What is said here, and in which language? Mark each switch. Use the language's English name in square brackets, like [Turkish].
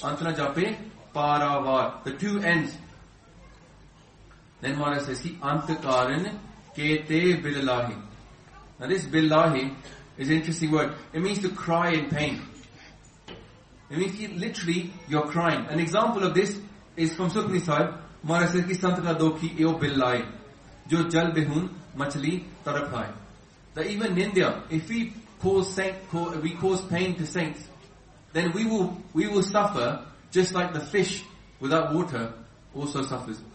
[Punjabi] Antana jape para var. [English] The two ends. Then Maharaj says [Punjabi] ki antakaran kete bilalahi. [English] Now this billahi is an interesting word. It means to cry in pain. It means literally you're crying. An example of this is from Sukhmani Sahib. Maharaj says [Punjabi] ਕਿ ਸੰਤਾ ਕਾ ਦੋਖੀ ਇਓ ਬਿਲਲਾਹੀ ਜੋ ਜਲ ਬਿਹੂਨ ਮਛਲੀ ਤੜਫ਼ਾਹੀ. [English] That even in India, if we cause saint, we cause pain to saints, then we will suffer just like the fish without water also suffers.